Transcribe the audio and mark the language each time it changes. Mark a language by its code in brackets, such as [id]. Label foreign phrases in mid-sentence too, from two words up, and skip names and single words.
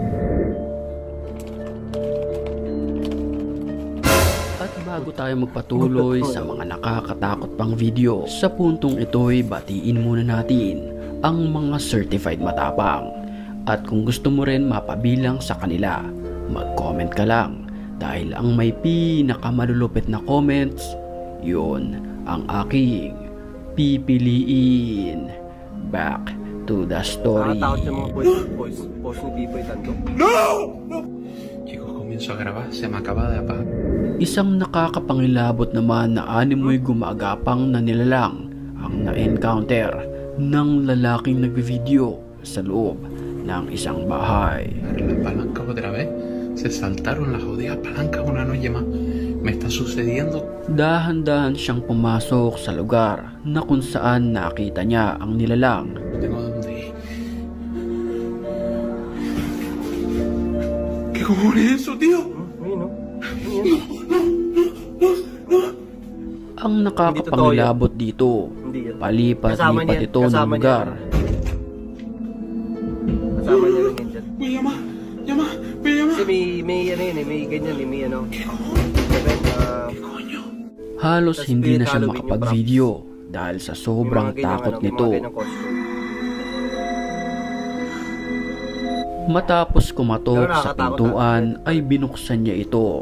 [tl] At bago tayo magpatuloy sa mga nakakatakot pang video, sa puntong ito'y batiin muna natin ang mga certified matapang. At kung gusto mo rin mapabilang sa kanila, mag-comment ka lang dahil ang may pinakamalulupit na comments, yun ang aking pipiliin. [en] Back to the story. [tl] Nakatakot sa mga post ni Pipoy Tanto. [es] Chicos, comienzo a grabar. Se me acaba de apagar. [tl] Isang nakakapangilabot naman na animoy gumagapang na nilalang ang na-encounter ng lalaking nagvideo sa loob ng isang bahay. [es] Las palancas otra vez. Se saltaron las jodidas palancas una noche más. Me está sucediendo. [tl] Dahan-dahan siyang pumasok sa lugar na kung saan nakita niya ang nilalang. [es] Tengo dónde ir. ¿Qué cojones es eso, tío? [tl] Ayun oh. Ang nakakapangilabot dito, Hindi yan. palipat-lipat ito ng lugar. Kasama niya lang yan dyan. [es] Voy a llamar. [tl] Kasi may ano yun eh, may ganyan eh, may ano. Halos hindi na siya makapag-video dahil sa sobrang takot nito. Matapos kumatok sa pintuan ay binuksan niya ito.